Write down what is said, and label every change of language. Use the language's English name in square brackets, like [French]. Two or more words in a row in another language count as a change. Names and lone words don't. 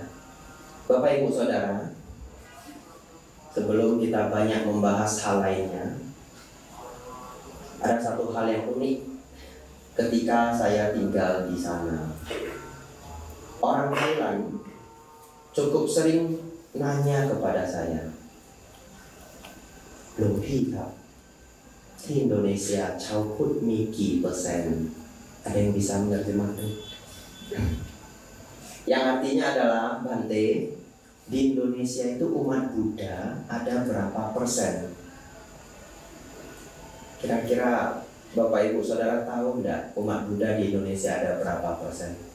[Indonesian] Bapak Ibu Saudara, sebelum kita banyak membahas hal lainnya, ada satu hal yang unik ketika saya tinggal di sana. Orang Thailand cukup sering nanya kepada saya, [Thai] "หลวงพี่ครับ, [Indonesian] di Indonesia [Thai] ชาวพุทธมีกี่ [Indonesian] persen?" Ada yang bisa menerjemahkan? Yang artinya adalah, Bante, di Indonesia itu umat Buddha ada berapa persen? Kira-kira Bapak Ibu Saudara tahu enggak umat Buddha di Indonesia ada berapa persen?